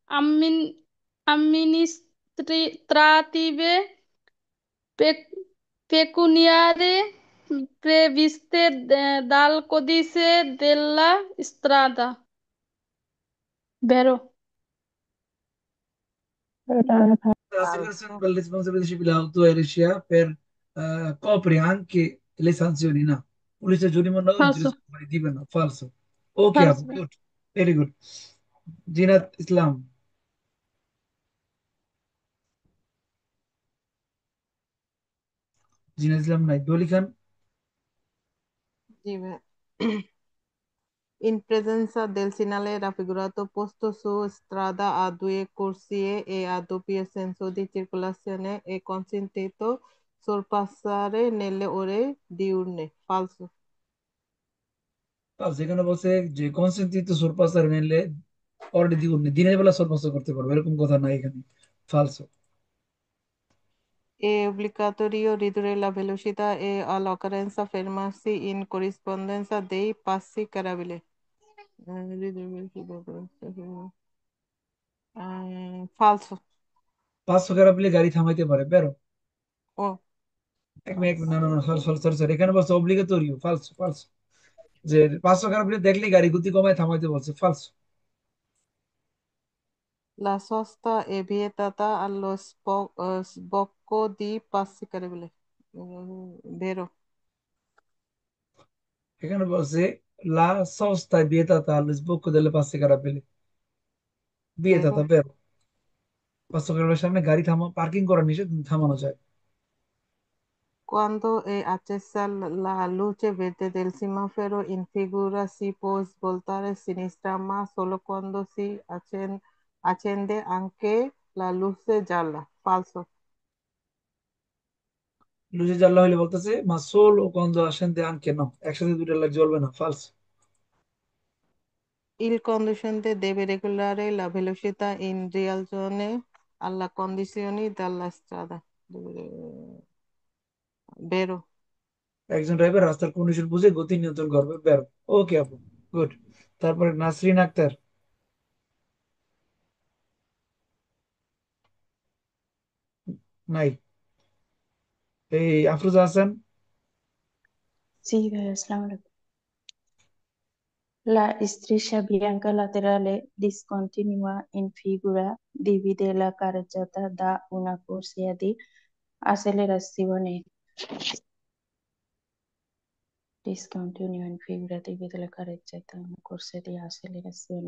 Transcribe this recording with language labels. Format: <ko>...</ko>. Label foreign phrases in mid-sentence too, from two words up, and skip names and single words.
<it>amministrative pe- pecuniarie previste dal codice della strada. Vero? La assicurazione per le responsabilità civili auto RCA copre anche le sanzioni</it> <bn>না, পুলিশের জরিমানাও</bn> <it>Falso,</it> <en>insurance company</en> <bn>দিবে না, ফালসো। ওকে আপু,</bn> <it>falso.</it> <en>good, very good.</en> <bn>জিনাত ইসলাম, জিনাত ইসলাম নাই, দলি খান।</bn> <it>Sì, beh. In presenza del segnale raffigurato posto su strada a due corsie e a doppio senso di circolazione è consentito sorpassare nelle ore diurne. Falso.</it> <bn>ফালসো, এখানে বলছে যে</bn> <it>consentito sorpassare</it> <bn>মেনলে অলরেডি দিনের বেলা সুরপাস করতে পারবে, এরকম কথা নাই এখানে, ফালসো।</bn> <it>È obbligatorio ridurre la velocità e all'occorrenza fermarsi in corrispondenza dei passi carabili. Ridurre velocità. Falso.</it> <bn>500 খারাপ হলে গাড়ি থামাইতে পারে, বেরো। Oh, এক মিনিট, না না না, সরি সরি সরি, এখানে বলছে অব্লিগেটরিও,</bn> <it>falso falso,</it> <bn>যে 500 খারাপ হলে দেখলে গাড়ি গতি কমায় থামাইতে বলছে, ফালসো।</bn> <it>la sosta è vietata allo sbocco di passi carabili. Vero.</it> <bn>এখানে বলছে</bn> <it>la sosta vietata allo sbocco delle passe carabelle,</it> <bn>বিয়েতাতা</bn> <it>Vero.</it> <bn>বেরো। 500 খারাপের সামনে গাড়ি পার্কিং করা নিষেধ, কিন্তু থামানো যায়।</bn> <it>Quando è accesa la luce verde del semaforo in figura si può svoltare a sinistra, ma solo quando si accende anche la luce gialla. Falso. luce gialla</it> <bn>হইলে বলতেছে</bn> <it>ma solo quando si accende anche no,</it> <bn>একসাথে দুইটা লাইট জ্বলবে না, ফালসো।</bn> <it>Il conducente deve regolare la velocità in relazione alle condizioni della strada. Vero.</it> <bn>একজন ড্রাইভার রাস্তার কন্ডিশন বুঝে গতি নিয়ন্ত্রণ করবে, বেরো। ওকে আপু, গুড। তারপরে নাসরিন আক্তার, নাই। এই আফরোজা হাসান,</bn> <it>Sì,</it> <ar>assalamu alaikum.</ar> <it>La striscia bianca laterale discontinua in figura divide la carreggiata da una corsia di accelerazione. Discontinua in figura divide la carreggiata da una corsia di accelerazione.</it>